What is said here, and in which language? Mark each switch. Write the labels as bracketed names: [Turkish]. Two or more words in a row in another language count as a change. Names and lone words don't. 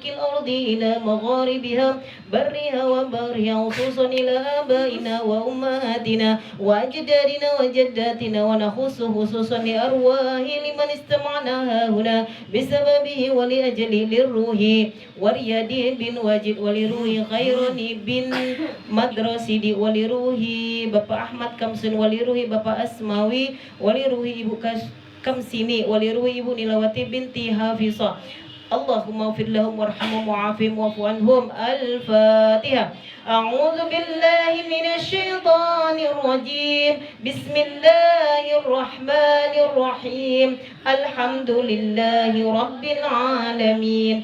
[Arabic] الأرض إلى مغاربها برها وبرها خصوصا إلى آبائنا وأمهاتنا وأجدادنا وجداتنا ونخص خصوصا لأرواح لمن استمعنا هنا بسببه ولأجل للروح ورياد بن واجد ولروح خيرون بن مدرسي ولروح Bapak Ahmad Kamsun waliruhi Bapak Asmawi waliruhi Ibu Kamsini waliruhi Ibu Nilawati binti Hafizah. اللهم اغفر لهم وارحمهم وعافهم واعف عنهم. Al-Fatihah. أعوذ بالله من الشيطان الرجيم. بسم الله الرحمن الرحيم. الحمد لله رب العالمين.